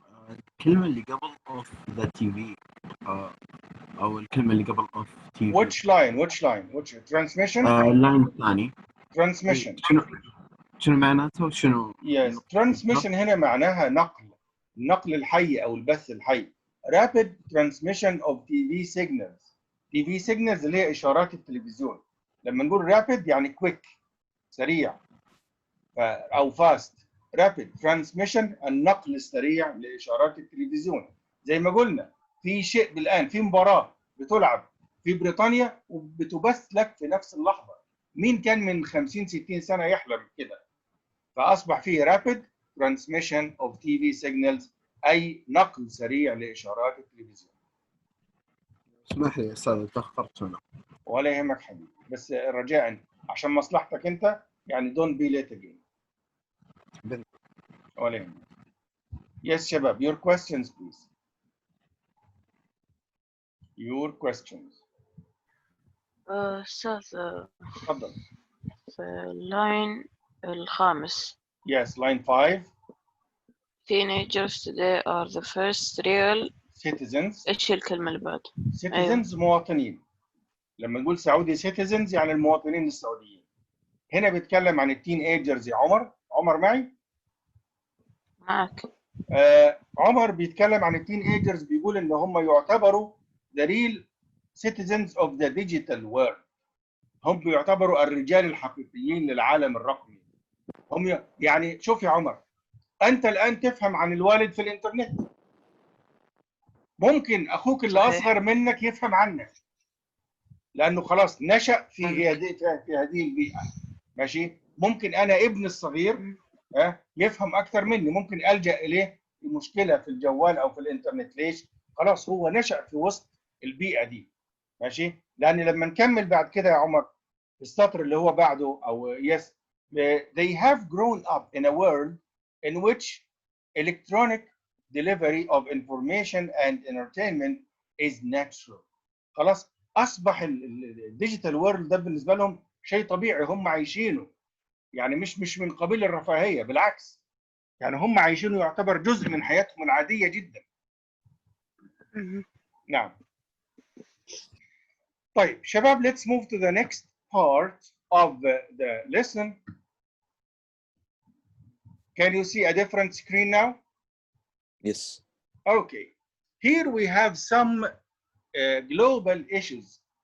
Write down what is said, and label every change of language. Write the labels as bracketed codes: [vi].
[ar] الكلمة اللي قبل [en] of the TV [ar] أو الكلمة اللي قبل [en] of TV. Which line? Which transmission? [ar] اللاين الثاني. [en] Transmission. [ar] شنو معناته؟ شنو؟ Yes, transmission هنا معناها نقل الحي أو البث الحي. [en] Rapid transmission of TV signals. [ar] TV signals اللي هي إشارات التلفزيون. لما نقول rapid يعني quick، سريع، أو fast. Rapid transmission النقل السريع لإشارات التلفزيون. زي ما قلنا في شيء الآن، في مباراة بتلعب في بريطانيا وبتبث لك في نفس اللحظة. مين كان من 50-60 سنة يحلم كده؟ فأصبح فيه [en] rapid transmission of TV signals، [ar] أي نقل سريع لإشارات التلفزيون. اسمح لي يا أستاذ تأخرت هنا. ولا يهمك حبيبي، بس رجاء عشان مصلحتك أنت يعني [en] don't be late again. [ar] ولا يهمك. [en] Yes [ar] شباب, [en] your questions please. Your questions. [ar] أستاذ تفضل. في اللاين الخامس. [en] Yes, line 5. Teenagers today are the first real citizens. [ar] إيش الكلمة اللي بعد؟ citizens مواطنين. لما نقول سعودي citizens يعني المواطنين السعوديين. هنا بيتكلم عن التين ايجرز يا عمر. عمر معي؟ معك. عمر بيتكلم عن التين ايجرز، بيقول ان هم يعتبروا [en] the real citizens of the digital world. [ar] هم بيعتبروا الرجال الحقيقيين للعالم الرقمي. هم يعني شوف يا عمر، انت الان تفهم عن الوالد في الانترنت. ممكن اخوك اللي اصغر منك يفهم عنك لانه خلاص نشأ في هذه البيئة. ماشي؟ ممكن انا ابني الصغير يفهم اكثر مني، ممكن الجأ اليه في مشكلة في الجوال او في الانترنت. ليش؟ خلاص هو نشأ في وسط البيئة دي. ماشي؟ لان لما نكمل بعد كده يا عمر السطر اللي هو بعده او [en] yes they have grown up in a world in which electronic delivery of information and entertainment is natural. [ar] خلاص اصبح الديجيتال وورلد ده بالنسبه لهم شيء طبيعي، هم عايشينه. يعني مش من قبيل الرفاهيه، بالعكس يعني هم عايشينه، يعتبر جزء من حياتهم العاديه جدا. نعم. طيب شباب, [en] let's move to the next part of the lesson. Can you see a different screen now? Yes. Okay. Here we have some global issues.